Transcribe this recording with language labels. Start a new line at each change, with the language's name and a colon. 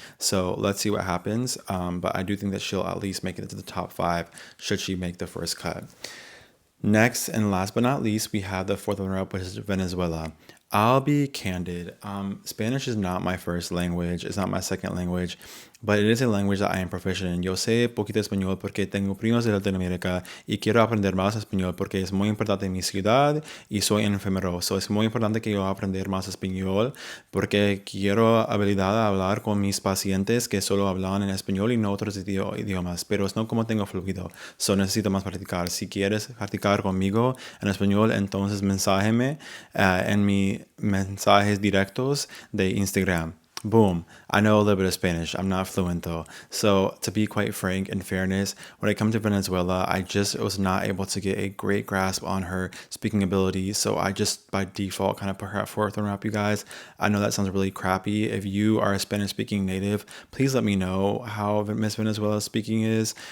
English: So let's see what happens. But I do think that she'll at least make it into the top five should she make the first cut. Next and last but not least, we have the fourth runner-up, which is Venezuela. I'll be candid. Spanish is not my first language. It's not my second language. but it is a language that I am proficient in.
Spanish: Yo sé poquito español porque tengo primos de Latinoamérica y quiero aprender más español porque es muy importante en mi ciudad y soy enfermero. So es muy importante que yo aprender más español porque quiero habilidad de hablar con mis pacientes que solo hablan en español y no otros idiomas, pero es no como tengo fluido. So necesito más practicar. Si quieres practicar conmigo en español, entonces mensájeme en mis mensajes directos de Instagram.
English: Boom. I know a little bit of Spanish. I'm not fluent though. So, to be quite frank, in fairness, when it comes to Venezuela, I just was not able to get a great grasp on her speaking ability. So, I just by default kind of put her at fourth runner up, you guys. I know that sounds really crappy. If you are a Spanish speaking native, please let me know how Miss Venezuela speaking is.